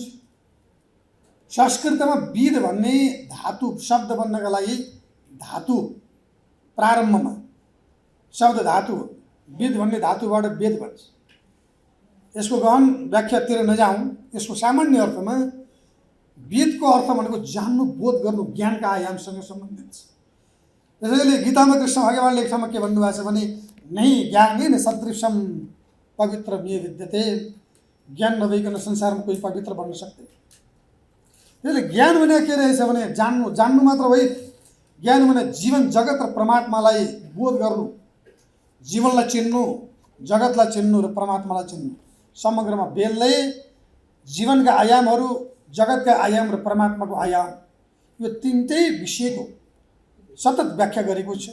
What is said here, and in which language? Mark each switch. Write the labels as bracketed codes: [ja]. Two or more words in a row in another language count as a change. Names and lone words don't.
[ne] संस्कृतमा वेद भन्ने धातु शब्द बन्नका लागि धातु प्रारम्भमा शब्द धातु वेद भन्ने धातुबाट वेद भन्छ। यसको गहन व्याख्यातिर नजाउँ, यसको सामान्य अर्थमा वेदको अर्थ भनेको जान्नु, बोध गर्नु, ज्ञानका आयामसँग सम्बन्धित छ। त्यसैले गीतामा कृष्ण भगवानले एक ठाउँमा के भन्नुभएको छ भने [sa] नहीं ज्ञानेन सदृशम पवित्र मे विद्यते। [ne] ज्ञान नभइकन संसारमा कोही पवित्र बन्न सक्दैन। त्यसले ज्ञान भने के रहेछ भने जान्नु, जान्नु मात्र होइन, ज्ञान भने जीवन जगत र परमात्मालाई बोध गर्नु, जीवनलाई चिन्नु, जगतलाई चिन्नु र परमात्मालाई चिन्नु। समग्रमा वेदले जीवनका आयामहरू, जगतका आयाम र परमात्माको आयाम, यो तीनटै विषयको सतत व्याख्या गरेको छ।